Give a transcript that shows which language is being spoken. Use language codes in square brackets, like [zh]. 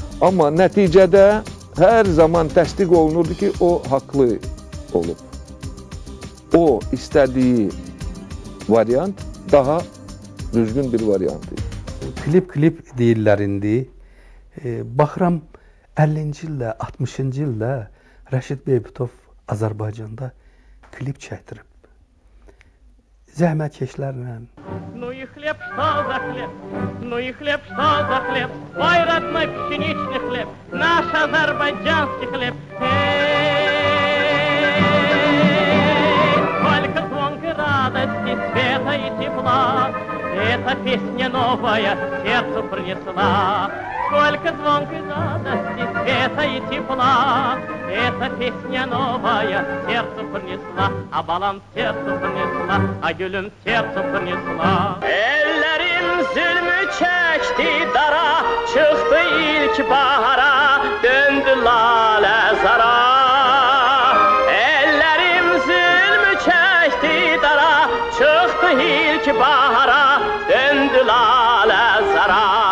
[az] Amma nəticədə hər zaman təsdiq olunurdu ki, o haqlı olub. O istədiyi variant daha düzgün bir variant idi. klip deyirlər indi. Baxıram 50-ci ildə, 60-cı ildə Rəşid Beybutov Azərbaycanda klip çəkdirib. Zəhmətkeşlərlə. [ru] Ну и хлеб, что за хлеб? Ну и хлеб, что за хлеб? Ой, родной пшеничный хлеб, наш азербайджанский хлеб. Сколько звонкой радости, света и тепла, эта песня новая сердцу принесла. Сколько звонкой радости, света и тепла, эта песня новая сердцу принесла, а балам сердцу принесла, а gülüm сердцу принесла. [az] Ellerim zulmü çekti dara, çıktı ilk bahara, döndü lale zara. Ellerim zulmü çekti dara, çıktı ilk bahara, döndü lale zara.